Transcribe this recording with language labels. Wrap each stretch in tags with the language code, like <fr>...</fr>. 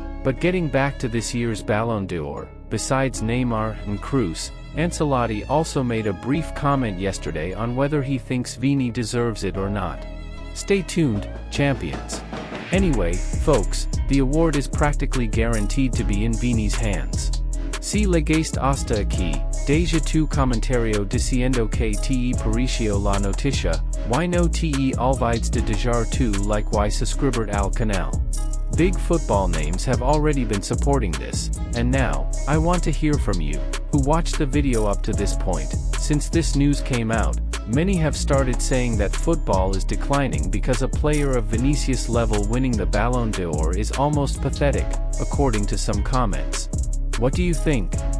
<en>But getting back to this year's Ballon d'Or, besides Neymar and KROSS, Ancelotti also made a brief comment yesterday on whether he thinks Vini deserves it or not. Stay tuned, champions. Anyway, folks, the award is practically guaranteed to be in Vini's hands.</en> <es>Si legaste hasta aquí, deja tu comentario diciendo que te pareció la noticia, y no te olvides de dejar tu like y suscribir al canal.</es> <en>Big football names have already been supporting this, and now, I want to hear from you, who watched the video up to this point. Since this news came out, many have started saying that football is declining because a player of Vinicius' level winning the Ballon d'Or is almost pathetic, according to some comments. What do you think?</en>